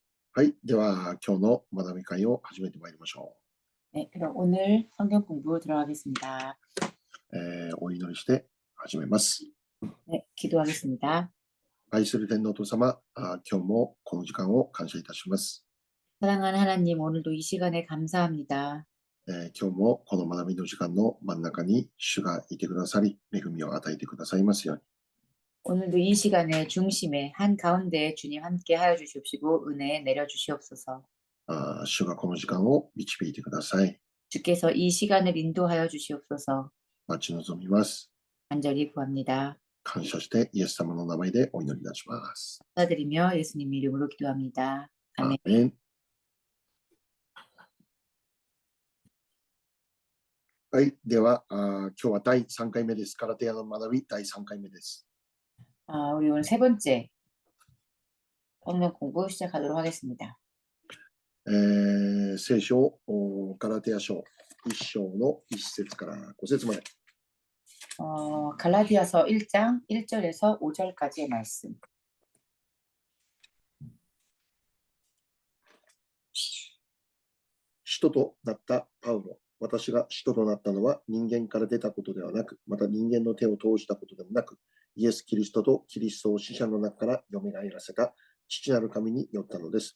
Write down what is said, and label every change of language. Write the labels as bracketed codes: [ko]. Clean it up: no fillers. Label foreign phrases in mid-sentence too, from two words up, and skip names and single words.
[ja] はい。では、今日の学び会を始めてまいりましょ [ko] 네, 그럼 오늘 성경 공부 들어가겠습니다. [ja] う。お祈りして始めます。 [ko] 네, 기도하겠습니다. [ja] 愛する天皇と様、今日もこの時間を感謝いたします。 [ko] 사랑하는 하나님, 오늘도 이 시간에 감사합니다. [ja] 今日もこの学びの時間の真ん中に主がいてくださり、恵みを与えてくださいますように。 [ko] 오늘도 이 시간의 중심에 한가운데 주님 함께 하여 주시옵시고 은혜 내려 주시옵소서. [ja] 主がこの時間を導いてください。 [ko] 주께서 이 시간을 인도하여 주시옵소서. [ja] 待ち望みます。 [ko] 간절히 구합니다. [ja] 感謝してイエス様の名前でお祈りいたします。 [ko] 감사드리며 예수님 이름으로 기도합니다. [ja] ア [ko] 아멘. [ja] ーメン。はい。では、今日は第3回目です。ガラテヤの学び第3回目です。 [ko] 우리 오늘 세 번째 성경 공부 시작하도록 하겠습니다. [ja] 聖書、ガラテヤ書1章の1節から5節まで。 [ko] 갈라디아서 1장 1절에서 5절까지의 말씀. [ja] 使徒となったパウロ。私が使徒となったのは人間から出たことではなく、また人間の手を通したことでもなく、イエス・キリストとキリストを死者の中から蘇らせた父なる神によったのです。